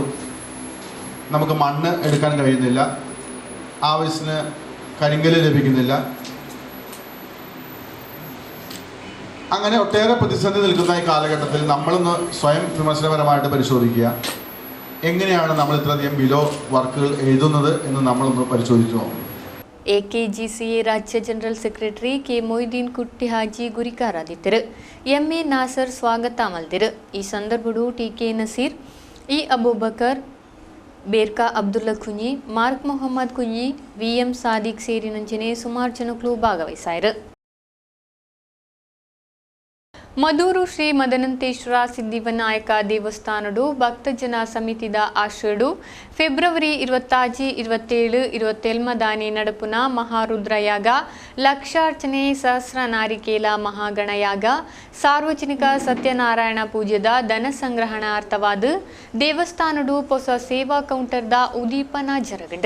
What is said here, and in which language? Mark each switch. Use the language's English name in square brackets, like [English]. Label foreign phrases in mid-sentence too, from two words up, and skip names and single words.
[Malayalam] നമുക്ക് മണ്ണ് എടുക്കാൻ കഴിയുന്നില്ല, ആവശ്യത്തിന് കരിങ്കല്ല് ലഭിക്കുന്നില്ല. അങ്ങനെ ഒട്ടേറെ പ്രതിസന്ധി നിൽക്കുന്ന ഈ കാലഘട്ടത്തിൽ നമ്മളൊന്ന് സ്വയം വിമർശനപരമായിട്ട് പരിശോധിക്കുക. എങ്ങനെയാണ് നമ്മൾ ഇത്രയധികം ബിലോ വർക്കുകൾ എഴുതുന്നത് എന്ന് നമ്മളൊന്ന് പരിശോധിച്ചു നോക്കണം. [Tulu] AKGCA ರಾಜ್ಯ [English] general secretary [Tulu] ಕೆ ಮೊಯ್ದೀನ್ ಕುಟ್ಟಿ ಹಾಜಿ ಗುರಿಕಾರಾದಿದ್ದರು. MA ನಾಸರ್ ಸ್ವಾಗತ ಮಲ್ದಿರು. ಈ ಸಂದರ್ಭಡು TK ನಸೀರ್, ಇ ಅಬೂಬಕರ್, ಬೇರ್ಕಾ ಅಬ್ದುಲ್ಲಾ ಕುಂಜಿ, ಮಾರ್ಕ್ ಮೊಹಮ್ಮದ್ ಕುಂಜಿ, VM ಸಾದಿಕ್ ಸೇರಿನಂಚಿನ ಸುಮಾರು ಜನಗಳು ಭಾಗವಹಿಸಿದರು. ಮದೂರು ಶ್ರೀ ಮದನಂತೇಶ್ವರ ಸಿದ್ಧಿವಿನಾಯಕ ದೇವಸ್ಥಾನಡು ಭಕ್ತಜನ ಸಮಿತಿದ ಆಶ್ರಯಡು ಫೆಬ್ರವರಿ 26, 27 ದಾನಿ ನಡಪುನ ಮಹಾರುದ್ರಯಾಗ, ಲಕ್ಷಾರ್ಚನೆ, ಸಹಸ್ರ ನಾರಿಕೇಲ ಮಹಾಗಣಯಾಗ, ಸಾರ್ವಜನಿಕ ಸತ್ಯನಾರಾಯಣ ಪೂಜೆದ ಧನ ಸಂಗ್ರಹಣಾರ್ಥವಾದ ದೇವಸ್ಥಾನಡು ಹೊಸ ಸೇವಾ ಕೌಂಟರ್ದ ಉದೀಪನ ಜರಗಂಡು.